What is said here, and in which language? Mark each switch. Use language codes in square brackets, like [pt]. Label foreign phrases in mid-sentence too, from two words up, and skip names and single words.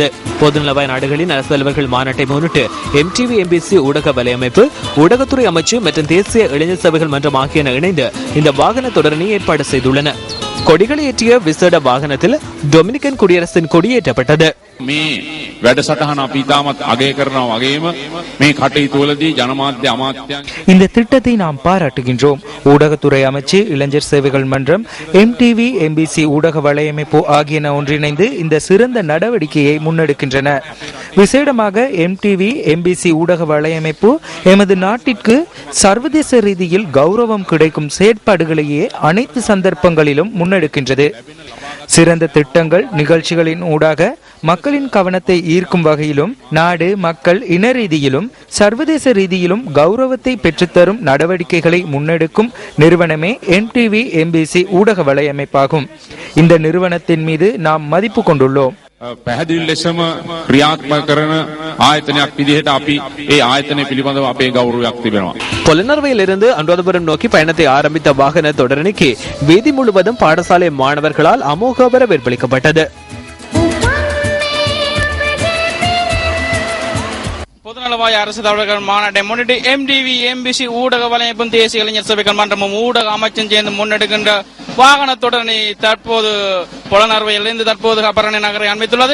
[ta] பொதுநலவாய நாடுகளின் அரசு தலைவர்கள் மாநாட்டை முன்னிட்டு MTV MBC ஊடக வலையமைப்பு, ஊடகத்துறை அமைச்சு மற்றும் தேசிய இளைஞர் சபைகள் மன்றம் ஆகியன இணைந்து இந்த வாகன தொடரணியை ஏற்பாடு செய்துள்ளன. கொடிகளை ஏற்றிய விசேட வாகனத்தில் டொமினிக்கன் குடியரசின் கொடியேற்றப்பட்டது. [si] වැඩසටහන අපි ඉතාමත් අගය කරනවා වගේම මේ කටයුතුවලදී ජනමාධ්‍ය අමාත්‍යංශ [ta] இந்த திட்டத்தை நாம் பாராட்டுகின்றோம். ஊடகத்துறை அமைச்சு, இளைஞர் சேவைகள் மன்றம், MTV, MBC ஊடக வலையமைப்பு ஆகியன ஒன்றிணைந்து இந்த சிறந்த நடவடிக்கையை முன்னெடுக்கின்றன. விசேடமாக MTV, MBC ஊடக வலையமைப்பு எமது நாட்டிற்கு சர்வதேச ரீதியில் கௌரவம் கிடைக்கும் செயற்பாடுகளையே அனைத்து சந்தர்ப்பங்களிலும் முன்னெடுக்கின்றது. சிறந்த திட்டங்கள், நிகழ்ச்சிகளின் ஊடாக மக்களின் கவனத்தை ஈர்க்கும் வகையிலும் நாடு, மக்கள், இன ரீதியிலும் சர்வதேச ரீதியிலும் கௌரவத்தை பெற்றுத்தரும் நடவடிக்கைகளை முன்னெடுக்கும் நிறுவனமே MTV, MBC ஊடக வலையமைப்பாகும். இந்த நிறுவனத்தின் மீது நாம் மதிப்பு கொண்டுள்ளோம். [si] පැහැදිලි ලෙසම ක්‍රියාත්මක කරන ආයතනයක් විදිහට අපි ඒ ආයතනය පිළිබඳව අපේ ගෞරවයක් තිබෙනවා. [ta] பொலனர்வையிலிருந்து அனுராதபுரம் நோக்கி பயணத்தை ஆரம்பித்த வாகன தொடரணிக்கு வீதி முழுவதும் பாடசாலை மாணவர்களால் அமோக வரவேற்பளிக்கப்பட்டது. பொதுநலவாய அரசு தலைவர்கள் மாநாட்டை முன்னிட்டு MTV, MBC ஊடக வலையமைப்பும் தேசிய இளைஞர் சேவைகள் மன்றமும் ஊடக அமைச்சும் சேர்ந்து முன்னெடுக்கின்ற வாகன தொடரணி தற்போது புலனர்வையிலிருந்து தற்போது அபரணி நகரை அண்மித்துள்ளது.